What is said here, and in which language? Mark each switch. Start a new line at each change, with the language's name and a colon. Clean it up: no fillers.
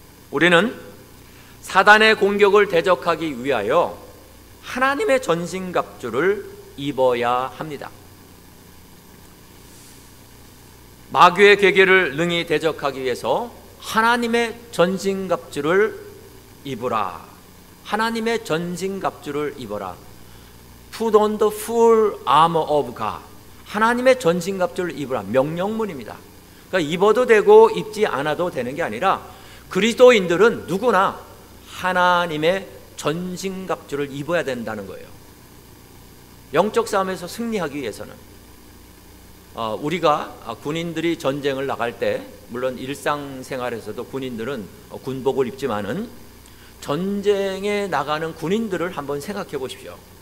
Korean: 우리는 사단의 공격을 대적하기 위하여 하나님의 전신갑주를 입어야 합니다. 마귀의 계계를 능히 대적하기 위해서 하나님의 전신갑주를 입으라. 하나님의 전신갑주를 입어라.
English: Put on the full armor of God.
Korean: 하나님의 전신갑주를 입으라. 명령문입니다. 그러니까 입어도 되고 입지 않아도 되는 게 아니라 그리스도인들은 누구나 하나님의 전신갑주를 입어야 된다는 거예요. 영적 싸움에서 승리하기 위해서는 우리가 군인들이 전쟁을 나갈 때, 물론 일상생활에서도 군인들은 군복을 입지만은 전쟁에 나가는 군인들을 한번 생각해 보십시오.